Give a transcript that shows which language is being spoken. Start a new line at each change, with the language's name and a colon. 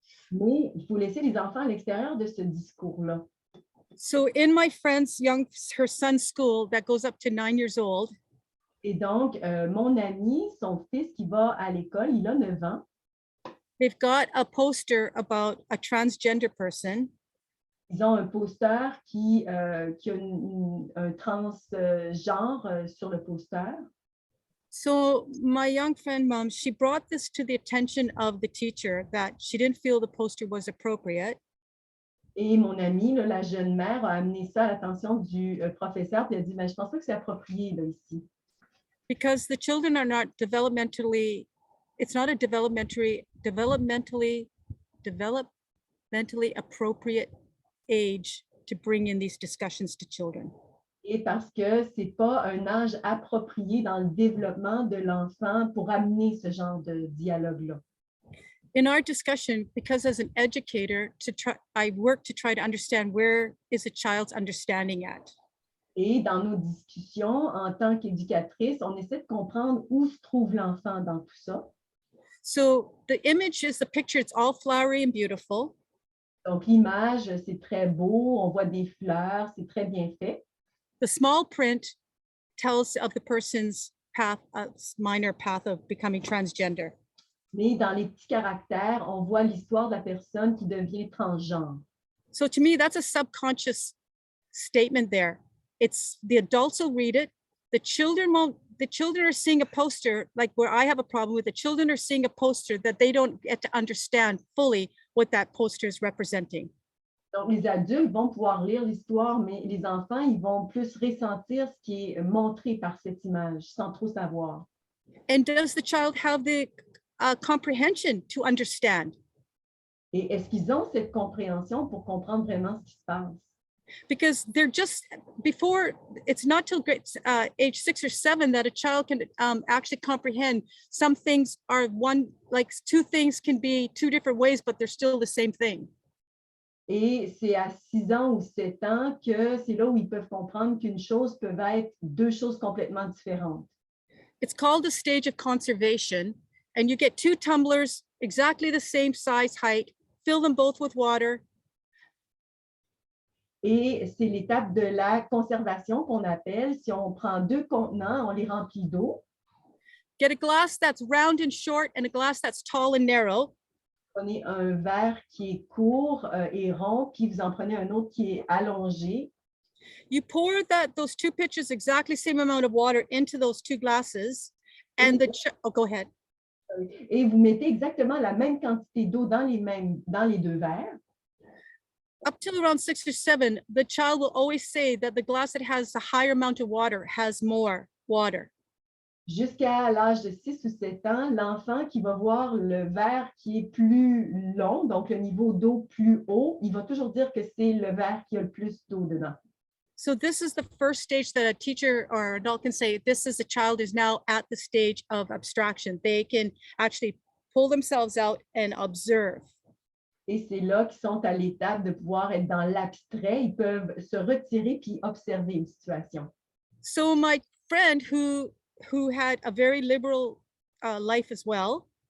French: Mais il faut laisser les enfants à l'extérieur de ce discours-là.
English: So in my friend's her son's school that goes up to 9 years old.
French: Et donc, mon ami, son fils qui va à l'école, il a 9 ans.
English: They've got a poster about a transgender person.
French: Ils ont un poster qui a un transgenre sur le poster.
English: So my young friend, mom, she brought this to the attention of the teacher that she didn't feel the poster was appropriate.
French: Et mon amie, là, la jeune mère, a amené ça à l'attention du professeur, puis elle a dit, mais je pense pas que c'est approprié là, ici.
English: Because the children are not developmentally, it's not a developmentally appropriate age to bring in these discussions to children.
French: Et parce que c'est pas un âge approprié dans le développement de l'enfant pour amener ce genre de dialogue-là.
English: In our discussion, because as an educator, I work to try to understand where is a child's understanding at.
French: Et dans nos discussions, en tant qu'éducatrice, on essaie de comprendre où se trouve l'enfant dans tout ça.
English: So the image is the picture, it's all flowery and beautiful.
French: Donc l'image, c'est très beau, on voit des fleurs, c'est très bien fait.
English: The small print tells of the person's path, minor path of becoming transgender.
French: Mais dans les petits caractères, on voit l'histoire de la personne qui devient transgenre.
English: So to me, that's a subconscious statement there. It's the adults will read it. The children won't, the children are seeing a poster, like where I have a problem with, the children are seeing a poster that they don't get to understand fully what that poster is representing.
French: Donc, les adultes vont pouvoir lire l'histoire, mais les enfants, ils vont plus ressentir ce qui est montré par cette image, sans trop savoir.
English: And does the child have the comprehension to understand?
French: Et est-ce qu'ils ont cette compréhension pour comprendre vraiment ce qui se passe?
English: Because they're just, before, it's not till grade, age 6 or 7 that a child can actually comprehend. Some things are one, like two things can be two different ways, but they're still the same thing.
French: Et c'est à 6 ans ou 7 ans que c'est là où ils peuvent comprendre qu'une chose peut être deux choses complètement différentes.
English: It's called the stage of conservation, and you get two tumblers, exactly the same size, height, fill them both with water.
French: Et c'est l'étape de la conservation qu'on appelle, si on prend deux contenants, on les remplit d'eau.
English: Get a glass that's round and short and a glass that's tall and narrow.
French: Prenez un verre qui est court et rond, puis vous en prenez un autre qui est allongé.
English: You pour those two pitchers, exactly same amount of water into those two glasses, and oh, go ahead.
French: Et vous mettez exactement la même quantité d'eau dans les deux verres.
English: Up till around 6 or 7, the child will always say that the glass that has a higher amount of water has more water.
French: Jusqu'à l'âge de 6 ou 7 ans, l'enfant qui va voir le verre qui est plus long, donc le niveau d'eau plus haut, il va toujours dire que c'est le verre qui a le plus d'eau dedans.
English: So this is the first stage that a teacher or adult can say, this is a child is now at the stage of abstraction. They can actually pull themselves out and observe.
French: Et c'est là qu'ils sont à l'étape de pouvoir être dans l'abstrait. Ils peuvent se retirer puis observer une situation.
English: So my friend who had a very liberal life as well.